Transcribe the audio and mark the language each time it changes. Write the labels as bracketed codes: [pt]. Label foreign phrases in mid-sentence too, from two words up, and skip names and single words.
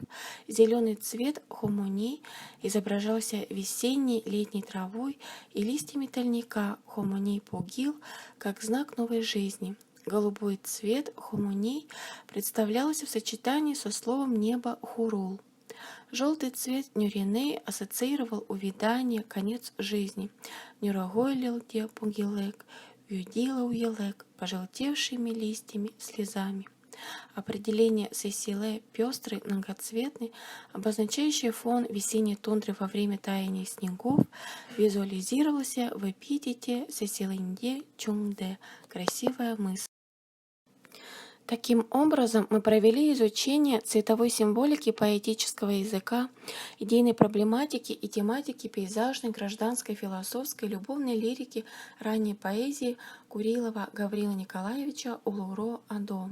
[ru] Зеленый цвет хомоней изображался весенней летней травой и листьями тольника [ykg] хомоней пугил [ru] как знак новой жизни. Голубой цвет хомоней представлялся в сочетании со словом небо хурул. Желтый цвет нюриней ассоциировал увядание, конец жизни. [ykg] Нюрагойлил де пугилек, вюдила уелек, [ru] пожелтевшими листьями, слезами. Определение сесиле пестрый, многоцветный, обозначающий фон весенней тундры во время таяния снегов, визуализировался в эпитете [ykg] сесилинде чунгде, [ru] красивая мысль. Таким образом, мы провели изучение цветовой символики поэтического языка, идейной проблематики и тематики пейзажной, гражданской, философской, любовной лирики ранней поэзии Курилова Гаврила Николаевича Улуро-Адо.